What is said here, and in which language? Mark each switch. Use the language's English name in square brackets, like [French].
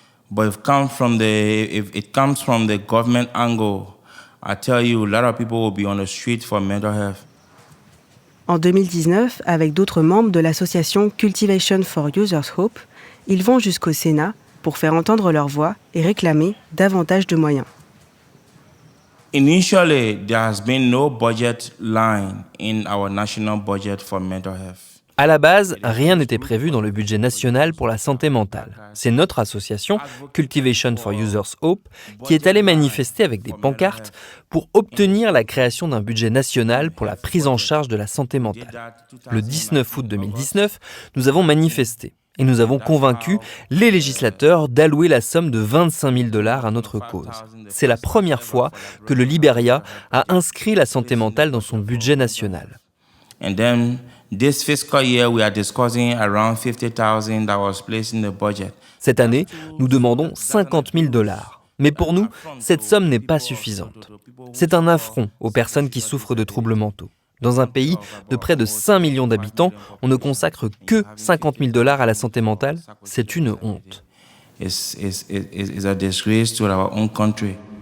[English] But if it comes from the government angle, I tell you, a lot of people will be on the street for mental health. [French] En 2019, avec d'autres membres de l'association Cultivation for Users Hope, ils vont jusqu'au Sénat pour faire entendre leur voix et réclamer davantage de moyens. [English] Initially, there has been no budget line in our national budget for mental health. [French] À la base, rien n'était prévu dans le budget national pour la santé mentale. C'est notre association, Cultivation for Users Hope, qui est allée manifester avec des pancartes pour obtenir la création d'un budget national pour la prise en charge de la santé mentale. Le 19 août 2019, nous avons manifesté et nous avons convaincu les législateurs d'allouer la somme de $25 000 à notre cause. C'est la première fois que le Libéria a inscrit la santé mentale dans son budget national. [English] And then this fiscal year, we are discussing around $50,000 that was placed in the budget. [French] Cette année, nous demandons $50 000. Mais pour nous, cette somme n'est pas suffisante. C'est un affront aux personnes qui souffrent de troubles mentaux. Dans un pays de près de 5 millions d'habitants, on ne consacre que $50 000 à la santé mentale. C'est une honte. [English] It's a disgrace to our own country.